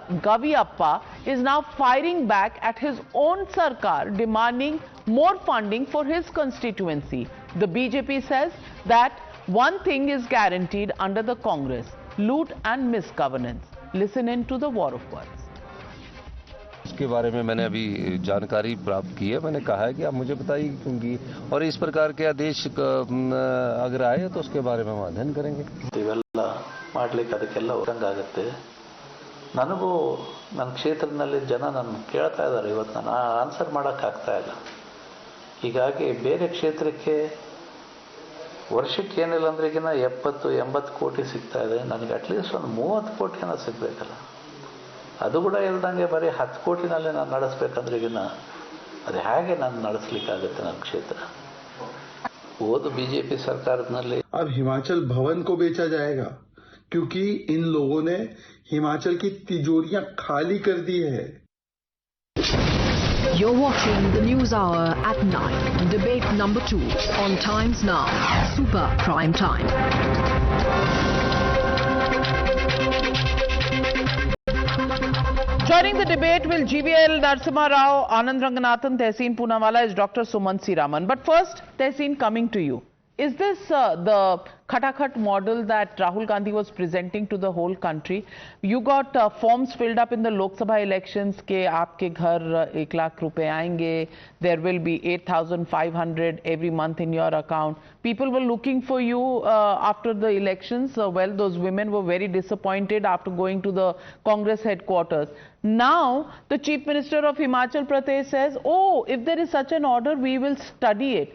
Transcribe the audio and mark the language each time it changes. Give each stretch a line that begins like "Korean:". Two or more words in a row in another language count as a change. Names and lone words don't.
English: Gaviappa is now firing back at his own Sarkar, demanding more funding for his constituency. The BJP says that one thing is guaranteed under the Congress: loot and misgovernance. Listen in to the war of words.
Hindi: इसके बारे में मैंने अभी जानकारी प्राप्त की है। मैंने कहा है कि आप मुझे बताइए क्योंकि और इस प्रकार के आदेश अगर आए तो उसके बारे में हम अध्ययन करेंगे।
Kannada: ಇವೆಲ್ಲ ಮಾಡಲಿಕ್ಕೆ ಅದಕ್ಕೆಲ್ಲ ಹೊರಂಗಾಗುತ್ತೆ। ನನಗೂ ನನ್ನ ಕ್ಷೇತ್ರದಲ್ಲಿ ಜನ ನನ್ನ ಕೇಳ್ತಾ ಇದ್ದಾರೆ, ಇವತ್ತು ನಾನು ಆನ್ಸರ್ ಮಾಡೋಕ್ಕಾಗ್ತಾ ಇಲ್ಲ। ಹೀಗಾಗಿ ಬೇರೆ ಕ್ಷೇತ್ರಕ್ಕೆ ವರ್ಷಕ್ಕೆ ಏನಿಲ್ಲ ಅಂದ್ರೆ ಈಗಿನ 70-80 ಕೋಟಿ ಸಿಗ್ತಾ ಇದೆ, ನನಗೆ
English: at least
Kannada: ಒಂದು 30 ಕೋಟಿನ ಸಿಗಬೇಕಲ್ಲ। ಅದು ಕೂಡ ಇಲ್ದಂಗೆ ಬರೀ 10 ಕೋಟಿನಲ್ಲಿ ನಾನು ನಡೆಸಬೇಕಂದ್ರೆ ಈಗಿನ ಅದು ಹೇಗೆ ನಾನು ನಡೆಸಲಿಕ್ಕಾಗುತ್ತೆ ನನ್ನ ಕ್ಷೇತ್ರ?
Hindi: वो बीजेपी सरकार ने अब हिमाचल भवन को बेचा जाएगा क्योंकि इन लोगों ने हिमाचल की तिजोरियां खाली कर दी है।
English: You're watching the News Hour at 9, debate number 2 on Times Now, Super Prime Time. Joining the debate will GVL Narasimha Rao, Anand Ranganathan, Tehseen Poonawalla is Dr. Suman Siraman. But first, Tehseen, coming to you. Is this the Khatakhat model that Rahul Gandhi was presenting to the whole country? You got forms filled up in the Lok Sabha elections
Hindi: के आपके घर 1 लाख रुपये आएंगे,
English: there will be 8,500 every month in your account. People were looking for you after the elections. Well, those women were very disappointed after going to the Congress headquarters. Now, the Chief Minister of Himachal Pradesh says, oh, if there is such an order, we will study it.